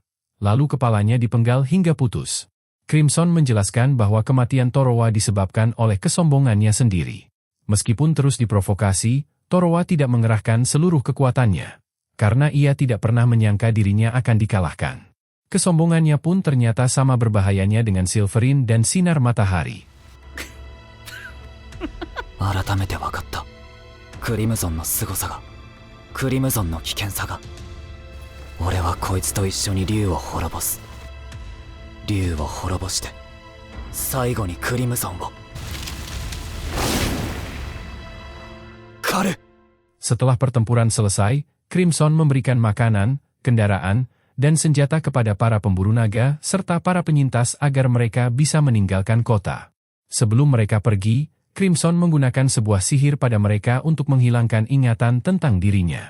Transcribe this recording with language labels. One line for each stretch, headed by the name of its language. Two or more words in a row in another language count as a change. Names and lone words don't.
Indonesian: Lalu kepalanya dipenggal hingga putus. Crimson menjelaskan bahwa kematian Torowa disebabkan oleh kesombongannya sendiri. Meskipun terus diprovokasi, Torowa tidak mengerahkan seluruh kekuatannya. karena ia tidak pernah menyangka dirinya akan dikalahkan. Kesombongannya pun ternyata sama berbahayanya dengan Silverine dan sinar matahari.
Japanese: 改めて分かった。クリムゾンの凄さが、クリムゾンの危険さが。俺はこいつと一緒に竜を滅ぼす。竜を滅ぼして、最後にクリムゾンを。狩る。
Indonesian: Setelah pertempuran selesai, Crimson memberikan makanan, kendaraan, dan senjata kepada para pemburu naga serta para penyintas agar mereka bisa meninggalkan kota. Sebelum mereka pergi, Crimson menggunakan sebuah sihir pada mereka untuk menghilangkan ingatan tentang dirinya.